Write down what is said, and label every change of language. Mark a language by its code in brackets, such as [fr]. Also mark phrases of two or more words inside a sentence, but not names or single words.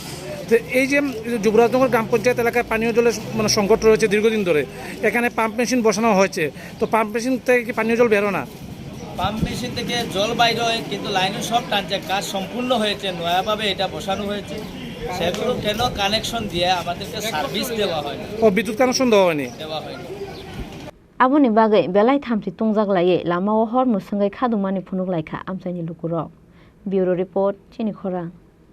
[bn] তো এই যে যুবরাজনগর গ্রাম পঞ্চায়েত এলাকায় পানীয় জলের মানে সংকট রয়েছে দীর্ঘদিন ধরে এখানে [en] pump machine [bn] বসানো হয়েছে তো [en] pump machine [bn] থেকে কি পানীয় জল বেরো না [en] pump machine [bn] থেকে জল বাইর হয় কিন্তু লাইনে সব টানছে কাজ সম্পূর্ণ হয়েছে নয়াভাবে এটা বসানো হয়েছে সেগুলো কেন কানেকশন দিয়ে আমাদেরকে সার্ভিস দেওয়া হয় ও বিদ্যুৎ কানেকশন দেওয়া হয়নি [trp] aboni bagai belai thamsi tungjak laye lamao hor musangai khadumani phunuk laika amchaini lukurok [en] bureau report [trp] chini khorang